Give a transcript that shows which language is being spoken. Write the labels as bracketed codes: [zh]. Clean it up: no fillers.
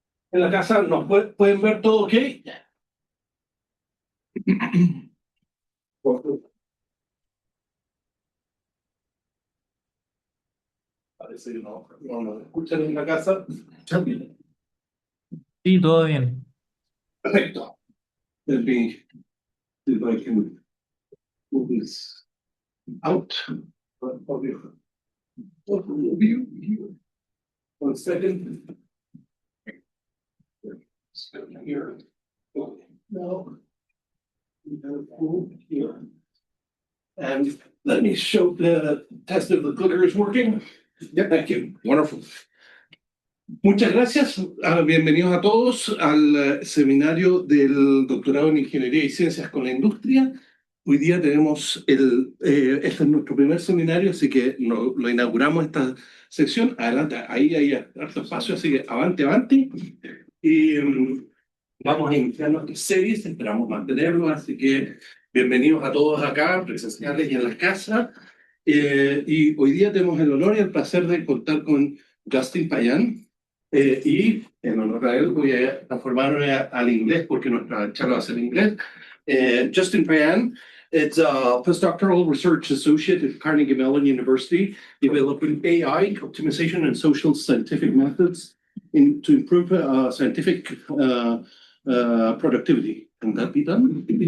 [es] En la casa nos pueden ver todo, ¿ok? Parece que no nos escuchan en la casa. Sí, todo bien. Perfecto. [en] Let me see if I can move this out of your view here. 1 second. Here. Now, we have move here. And let me show the test if the clicker is working. Yeah, thank you. Wonderful. [es] Muchas gracias. Bienvenidos a todos al seminario del doctorado en Ingeniería y Ciencias con la Industria. Hoy día tenemos este es nuestro primer seminario, así que lo inauguramos esta sección. Adelante, ahí hay harto espacio, así que avante, avante. Y vamos a iniciar nuestras series, esperamos mantenerlo, así que bienvenidos a todos acá, presenciales y en las casas. Y hoy día tenemos el honor y el placer de contar con Justin Payan. Y en honor a él voy a transformarme al inglés porque nuestra charla va a ser en inglés. [en] Justin Payan is a Postdoctoral Research Associate at Carnegie Mellon University, developing AI, optimization, and social scientific methods to improve scientific productivity. Can that be done?